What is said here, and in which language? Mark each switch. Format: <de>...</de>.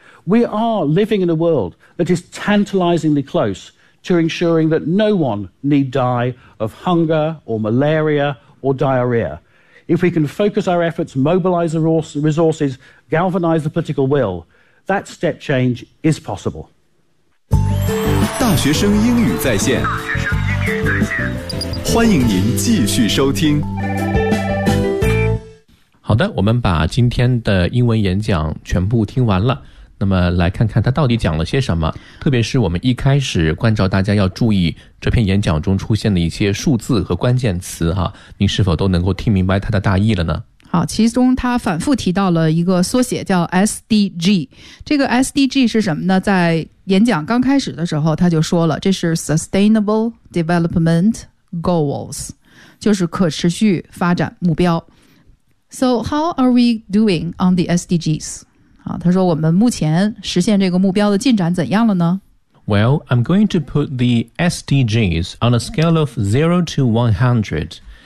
<en>We are living in a world that is tantalizingly close to ensuring that no one need die of hunger or malaria or diarrhea. If we can focus our efforts, mobilize the resources, galvanize the political will, that step change is possible.</en> <zh>大学生英语在线，欢迎您继续收听。好的，我们把今天的英文演讲全部听完了，那么来看看他到底讲了些什么。特别是我们一开始关照大家要注意这篇演讲中出现的一些数字和关键词哈，您是否都能够听明白他的大意了呢？好，其中他反复提到了一个缩写叫 SDG， 这个 SDG 是什么呢？在演讲刚开始的时候他就说了，这是 Sustainable Development Goals， 就是可持续发展目标。</zh> <en>So how are we doing on the SDGs？</en> <zh>他说我们目前实现这个目标的进展怎样了呢？</zh> <en>Well, I'm going to put the SDGs on a scale of 0 to 100。</en>